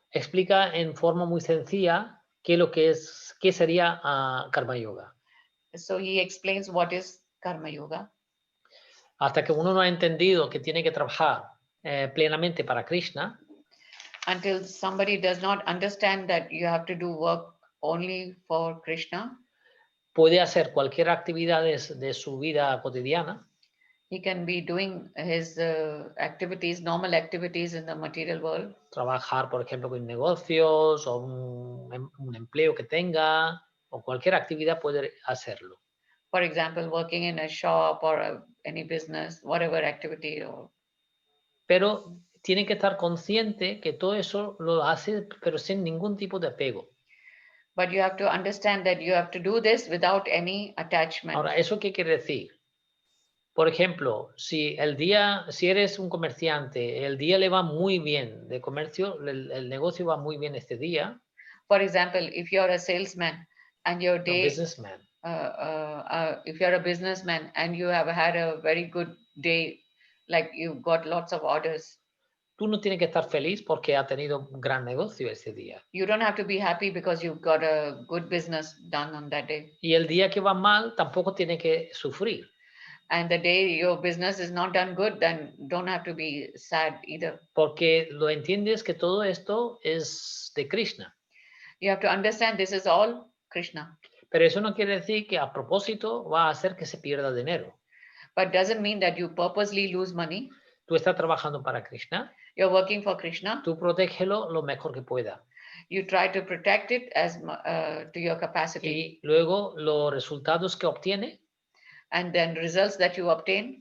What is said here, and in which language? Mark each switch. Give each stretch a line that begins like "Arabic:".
Spanish: explica en forma muy sencilla qué sería karma yoga.
English: So he explains what is karma yoga.
Spanish: Hasta que uno no ha entendido que tiene que trabajar plenamente para Krishna,
English: until somebody does not understand that you have to do work only for Krishna,
Spanish: puede hacer cualquier actividad de su vida cotidiana.
English: He can be doing his normal activities in the material world.
Spanish: Trabajar, por ejemplo, con negocios o un empleo que tenga o cualquier actividad puede hacerlo.
English: For example, working in a shop or any business, whatever activity.
Spanish: Pero tiene que estar consciente que todo eso lo hace, pero sin ningún tipo de apego.
English: But you have to understand that you have to do this without any attachment.
Spanish: Ahora, ¿eso qué quiere decir? Por ejemplo, si eres un comerciante, el día le va muy bien de comercio, el negocio va muy bien este día.
English: For example, if you're a salesman and your day, businessman. If you're a businessman and you have had a very good day, like you've got lots of orders.
Spanish: Tú no tienes que estar feliz porque ha tenido un gran negocio ese día.
English: You don't have to be happy because you've got a good business done on that day.
Spanish: Y el día que va mal tampoco tiene que sufrir.
English: And the day your business is not done good, then don't have to be sad either.
Spanish: Porque lo entiendes que todo esto es de Krishna.
English: You have to understand this is all Krishna.
Spanish: Pero eso no quiere decir que a propósito va a hacer que se pierda dinero.
English: But doesn't mean that you purposely lose money.
Spanish: Tú estás trabajando para Krishna.
English: You're working for Krishna.
Spanish: Tú protégelo lo mejor que pueda.
English: You try to protect it as to your capacity.
Spanish: Y luego los resultados que obtiene.
English: And then results that you obtain.